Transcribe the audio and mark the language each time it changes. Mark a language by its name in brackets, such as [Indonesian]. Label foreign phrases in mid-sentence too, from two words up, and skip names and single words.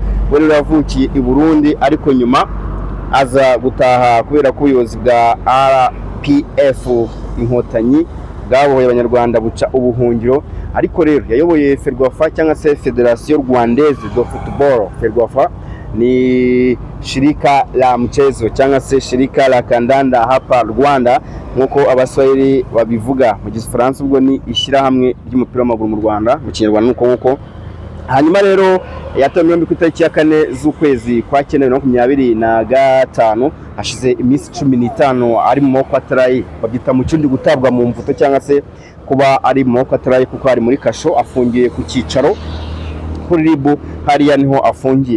[Kinyarwanda] We rero yavukiye i Burundi, ariko nyuma aza gutaha kubera ko ubuyobozi bwa RPF inkotanyi bwabohoye Abanyarwanda buca ubuhungiro. Ariko rero yayoboye Ferwafa cyangwa se Federation Rwandaise de Football. Ferwafa ni [Swahili] shirika la mchezo [Kinyarwanda] cyangwa se [Swahili] shirika la kandanda hapa Rwanda [Kinyarwanda] nkuko abaswahili babivuga mu Gifaransa, ubwo ni ishyirahamwe ry'umupira w'amaguru mu Rwanda, mu Kinyarwanda nuko. Hanyuma rero yatowe ku itariki ya 4 z'ukwezi kwa 2025, hashize iminsi 15 ari mu moko atarayi, babyita mu cyundi gutabwa mu mvuto cyangwa se kuba ari mu moko atarayi, kuko ari muri kasho afungiye ku cyicaro kuri ribu hariya niho afungiye.